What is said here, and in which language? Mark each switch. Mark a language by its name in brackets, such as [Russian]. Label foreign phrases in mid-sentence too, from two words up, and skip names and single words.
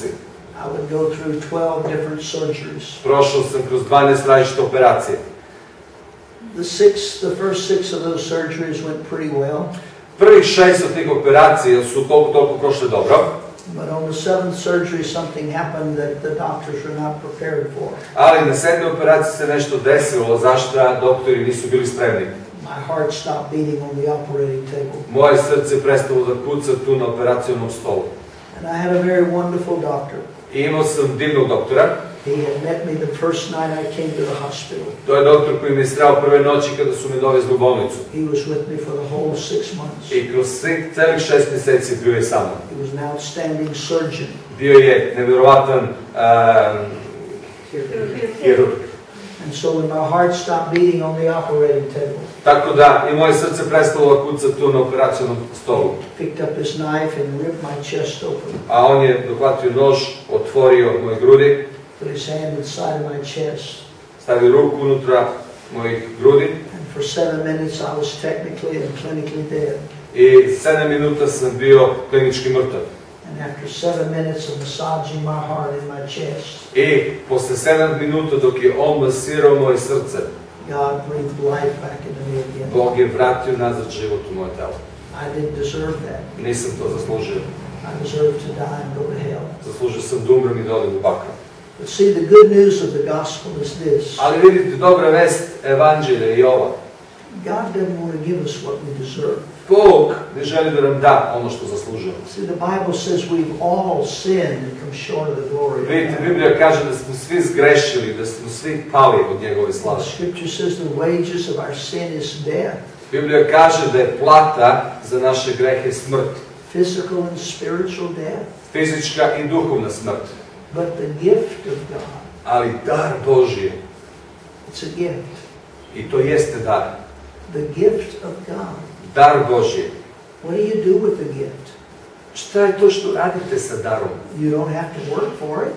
[English] I would go through 12 different surgeries. [Serbian] Prošao sam kroz 12 različite operacije. [English] The first 6 of those surgeries went pretty well. [Serbian] Prvih 6 od tih operacija su toliko prošle dobro. [English] But on the 7th surgery, something happened that the doctors were not prepared for. [Serbian] Ali na 7. operaciji se nešto desilo, zašto doktori nisu bili spremni. [English] My heart stopped beating on the operating table. [Serbian] Moje srce prestalo da kuca tu na operacionom stolu. [English] And I had a very wonderful doctor. [Serbian] I imao sam divnog doktora. [English] He had met me the first night I came to the hospital. [Serbian] To je doktor koji mi je sreo prve noći kada su me dovezli u bolnicu. [English] He was with me for the whole 6 months. [Serbian] I kroz celih 6 mjeseci bio je sa mnom. [English] He was an outstanding surgeon. [Serbian] Bio je nevjerovatan hirurg. [English] And so when my heart stopped beating on the operating table, [Serbian] Tako da i moje srce prestalo da kuca tu na operacionom stolu. [English] picked up his knife and ripped my chest open. [Serbian] A on je dohvatio nož, otvorio moje grudi, [English] Put his hand inside of my chest. [Serbian] stavio ruku unutra mojih grudi [English] And for 7 minutes I was technically and clinically dead. [Serbian] i 7 minuta sam bio klinički mrtav. [English] And after 7 minutes of massaging my heart in my chest, [Serbian] I posle 7 minuta dok je on masirao moje srce, [English] God breathed life back into me again. [Serbian] Bog je vratio nazad život u moje telo. [English] I didn't deserve that. [Serbian] Nisam to zaslužio. [English] I deserved to die and go to hell. [Serbian] Zaslužio sam da umrem i da odem u pakao. [English] But see, the good news of the gospel is this. [Serbian] Ali vidite, dobra vest evanđelja je ova. [English] God doesn't want to give us what we deserve. [Serbian] Bog ne želi da nam da ono što zaslužujemo. [English] See, the Bible says we've all sinned and come short of the glory of [Serbian] Vidite, [English] God. [Serbian] Biblija kaže da smo svi zgrešili, da smo svi pali od njegove slave. [English] The scripture says the wages of our sin is death, [Serbian] Biblija kaže da je plata za naše grehe smrt. [English] physical and spiritual death. [Serbian] Fizička i duhovna smrt. [English] But the gift of God, [Serbian] Ali dar Božji, [English] it's a gift. [Serbian] i to jeste dar. [English] The gift of God. [Serbian] Dar Božji. [English] What do you do with the gift? [Serbian] Šta je to što radite sa darom? [English] You don't have to work for it.